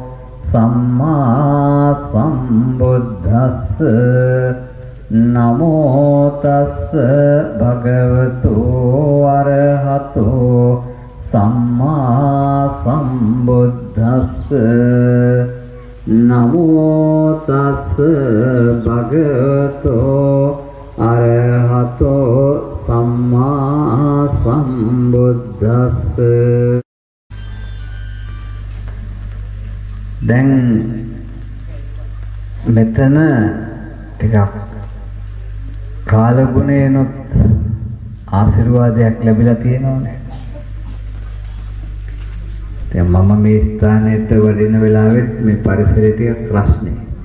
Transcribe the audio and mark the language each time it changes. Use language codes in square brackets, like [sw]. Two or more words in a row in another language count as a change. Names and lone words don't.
[pi] සම්මා සම්බුද්දස්ස නමෝ තස් භගවතු අරහතෝ සම්මා සම්බුද්දස්ස නමෝ තස් භගවතු අරහතෝ සම්මා සම්බුද්දස්ස. [si] දැන් මෙතන ටිකක් කාලගුණේනොත් ආශිර්වාදයක් ලැබිලා තියෙනවනේ. දැන් මම මේ ස්ථානයට වඩින වෙලාවෙත් මේ පරිසරය ටිකක් රස්නේ.